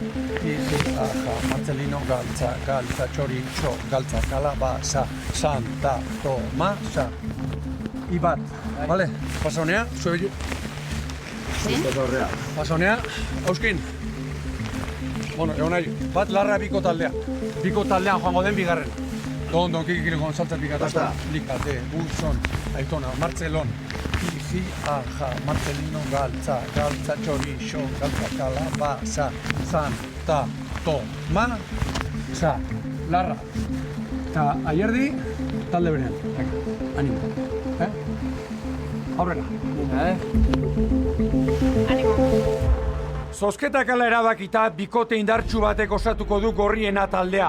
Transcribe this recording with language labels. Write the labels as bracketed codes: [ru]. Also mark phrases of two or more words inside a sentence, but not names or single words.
[eu] Martzelino, galtza, txoritxo, galtza, kalabasa, santa, tomasa. Ibat, bale? Pasa honea, zue Pasa honea, Auskin. Bueno, egon nahi, bat larra biko taldea. Biko taldean joango den bigarren. Dondon kikilikon saltzapika, likate, unson, aizona, Martzelon. Iji, aja, Martzelino, galtza, txorixo, galtza, kalabasa, santa, tomasa, larra. Eta aierdi, talde berean. Animo. Aurrera. Zozketak ala erabakita, bikote indartsu batek osatuko du gorriena taldea.